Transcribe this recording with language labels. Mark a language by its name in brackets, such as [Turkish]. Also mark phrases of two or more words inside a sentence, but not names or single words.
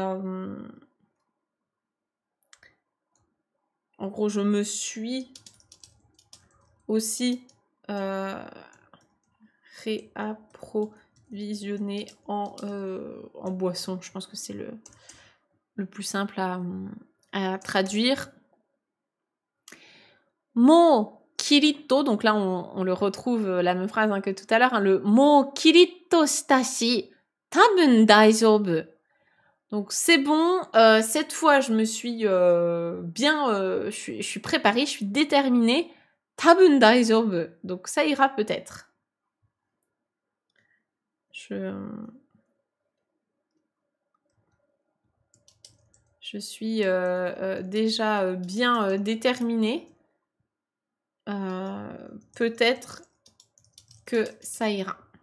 [French] en gros, je me suis aussi réapprovisionné en boisson. Je pense que c'est le plus simple à traduire. [Japanese] もうきりっと, [French] donc là on le retrouve la même phrase hein, que tout à l'heure, hein, le [Japanese] もうきりっとしたし多分大丈夫. [French] Donc c'est bon, cette fois je me suis bien, je suis préparée, je suis déterminée. [Japanese] 多分大丈夫, [French] donc ça ira peut-être. Je suis déjà bien déterminée. Peut-être que ça ira.